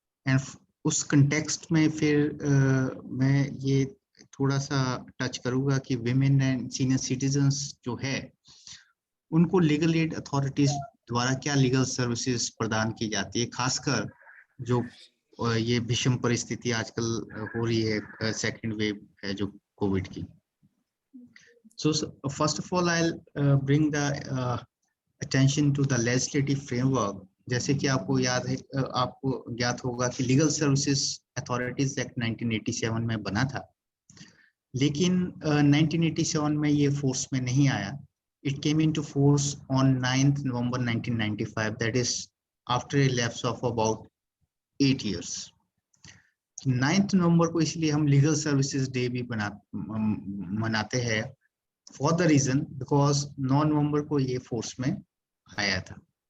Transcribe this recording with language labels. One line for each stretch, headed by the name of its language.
Hindi: And उस context में फिर मैं ये थोड़ा सा टच करूंगा कि विमेन एंड सीनियर सिटीजन्स जो है उनको लीगल एड अथॉरिटीज द्वारा क्या लीगल सर्विसेज प्रदान की जाती है, खासकर जो ये भीषण परिस्थिति आजकल हो रही है, सेकेंड वेव है जो कोविड की।
English: So first of all, I'll bring the attention to the legislative framework.
Hindi: जैसे कि आपको याद है, आपको ज्ञात होगा कि लीगल सर्विसेज अथॉरिटीज एक्ट 1987 में बना था, लेकिन 1987 में ये फोर्स में नहीं आया।
English: It came into force on 9th November 1995, that is after a lapse of about 8 years.
Hindi: 9th नवंबर को इसलिए हम लीगल सर्विसेज डे भी मनाते हैं,
English: for the reason because
Hindi: 9 नवंबर को ये फोर्स में आया था।